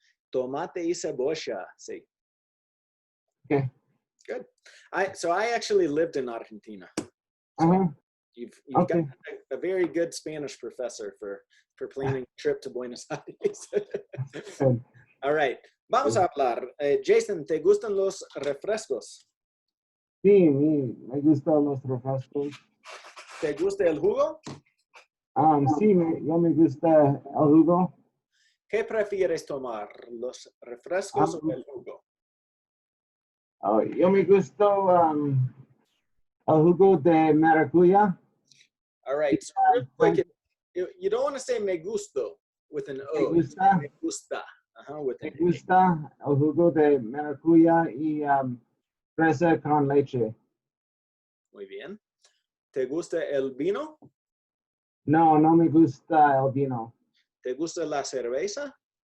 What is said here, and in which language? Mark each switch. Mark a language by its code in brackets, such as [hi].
[es] Tomate y cebolla. Sí. [en] Okay. Good. So I actually lived in Argentina. So Uh-huh. you've Okay. got a very good Spanish professor for planning a trip to Buenos Aires. Good. All right. [es] Vamos a hablar. Jason, ¿te gustan los refrescos? Sí, me gustan los refrescos. ¿Te gusta el jugo? Sí, yo me gusta el jugo. ¿Qué prefieres tomar, los refrescos o el jugo? Yo me gusta el jugo de maracuyá. [en] All right. So real quick, you don't want to say [es] me gusto [en] with an O. [es] Me gusta. Me gusta. [en] With [es] Me [en] an [es] gusta el jugo de maracuyá y fresa con leche. Muy bien. ¿Te gusta el vino? No, no me gusta el vino. ¿Te gusta la cerveza?